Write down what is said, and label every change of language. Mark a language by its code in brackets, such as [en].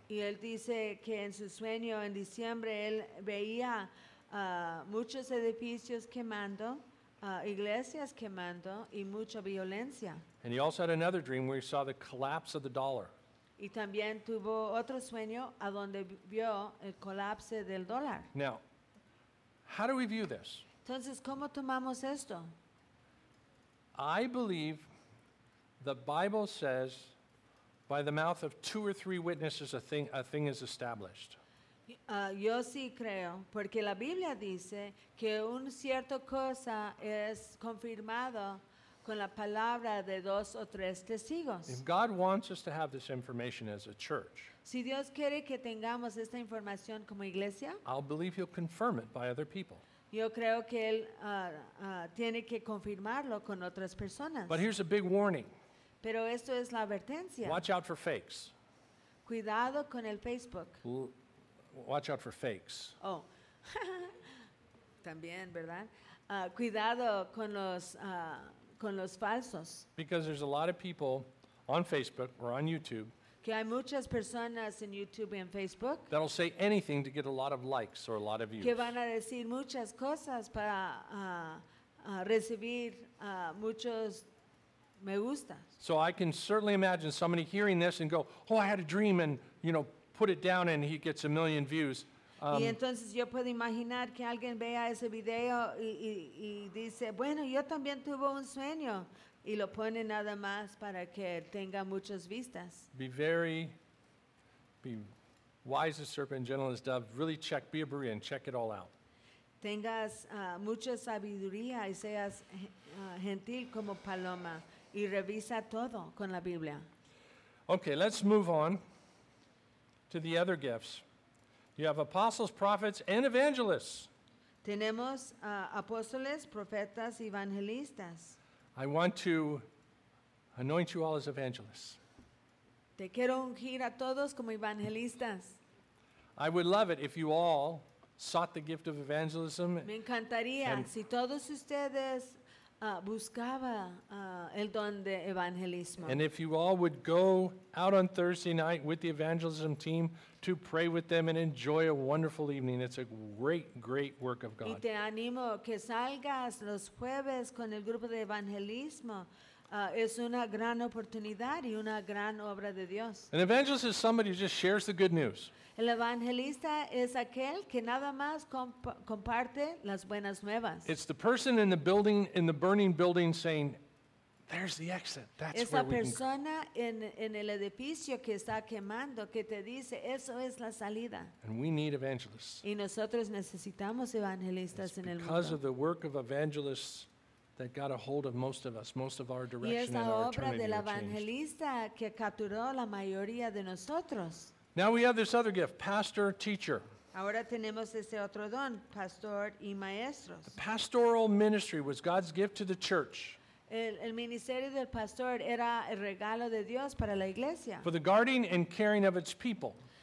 [es] Y él dice que en su sueño en diciembre él veía muchos edificios quemando, iglesias quemando, y mucha violencia. [en] And he also had another dream where he saw the collapse of the dollar. [es] Y también tuvo otro sueño a donde vio el colapso del dólar. [en] Now, How do we view this? [es] Entonces, ¿cómo tomamos esto? [en] I believe the Bible says by the mouth of two or three witnesses a thing is established. [es] Yo sí creo, porque la Biblia dice que un cierto cosa es confirmado con la palabra de dos o tres testigos. [en] If God wants us to have this information as a church, [es] si Dios quiere que tengamos esta información como iglesia, [en] I'll believe he'll confirm it by other people. [es] Yo creo que él tiene que confirmarlo con otras personas. [en] But here's a big warning. [es] Pero esto es la advertencia. [en] Watch out for fakes. [es] Cuidado con el Facebook. [en] Watch out for fakes. [es] Oh, también, ¿verdad? Cuidado con los falsos. [en] Because there's a lot of people on Facebook or on YouTube. [es] Que hay muchas personas en YouTube y en Facebook. [en] That'll say anything to get a lot of likes or a lot of views. [es] Que van a decir muchas cosas para recibir muchos me gustas. [en] So I can certainly imagine somebody hearing this and go, "Oh, I had a dream," and you know, put it down, and he gets a million views. [es] Y entonces yo puedo imaginar que alguien vea ese video y dice, bueno, yo también tuve un sueño. Y lo pone nada más para que tenga muchas vistas. [en] Be wise as serpent, gentle as dove. Really check, be a Berean, check it all out. [es] Tengas mucha sabiduría y seas gentil como paloma. Y revisa todo con la Biblia. [en] Okay, let's move on to the other gifts. You have apostles, prophets, and evangelists. [es] Tenemos apóstoles, profetas, evangelistas. [en] I want to anoint you all as evangelists. [es] Te quiero ungir a todos como evangelistas. [en] I would love it if you all sought the gift of evangelism. [es] Me encantaría si todos ustedes buscaban el don de evangelismo. [en] And if you all would go out on Thursday night with the evangelism team to pray with them and enjoy a wonderful evening. It's a great, great work of God. [es] Y te animo que salgas los jueves con el grupo de evangelismo. Es una gran oportunidad y una gran obra de Dios. [en] An evangelist is somebody who just shares the good news. [es] El evangelista es aquel que nada más comparte las buenas nuevas. [en] It's the person in the building, in the burning building, saying, "There's the exit. That's [es] Es la persona en el edificio que está quemando que te dice, "Eso es la salida." [en] And we need evangelists. [es] Y nosotros necesitamos evangelistas en el mundo. [en] Because of the work of evangelists that got a hold of most of us, most of our direction and our eternity. [es] Y es la obra del evangelista que capturó la mayoría de nosotros. [en] Now we have this other gift, pastor, teacher. [es] Ahora tenemos ese otro don, pastor y maestros. [en] The pastoral ministry was God's gift to the church. [es] El ministerio del pastor era el regalo de Dios para la iglesia. [en] For the guarding and caring of its people.